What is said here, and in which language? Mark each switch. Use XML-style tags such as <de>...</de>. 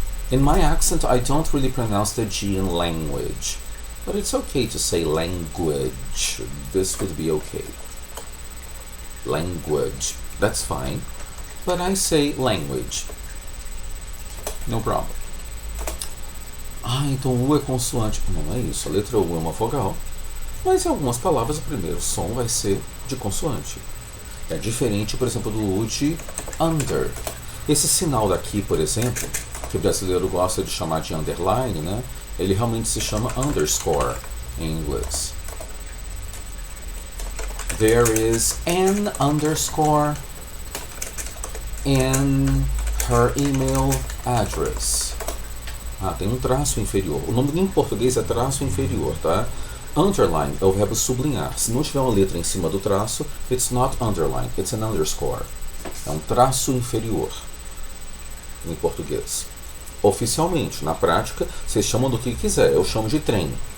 <en>In my accent, I don't really pronounce the G in language, but it's okay to say language. This would be okay. Language, that's fine, but I say language. No problem.</en> <pt>Ah, então U é consoante. Não é isso, a letra U é uma vogal, mas em algumas palavras o primeiro som vai ser de consoante. É diferente, por exemplo, do U de under. Esse sinal daqui, por exemplo, que o brasileiro gosta de chamar de underline, né? Ele realmente se chama underscore em inglês.</pt> <en>There is an underscore in her email address.</en> <pt>Ah, tem um traço inferior. O nome em português é traço inferior, tá? Underline é o verbo sublinhar. Se não tiver uma letra em cima do traço,</pt> <en>it's not underline, it's an underscore.</en> <pt>É um traço inferior em português. Oficialmente, na prática, vocês chamam do que quiser. Eu chamo de trem.</pt>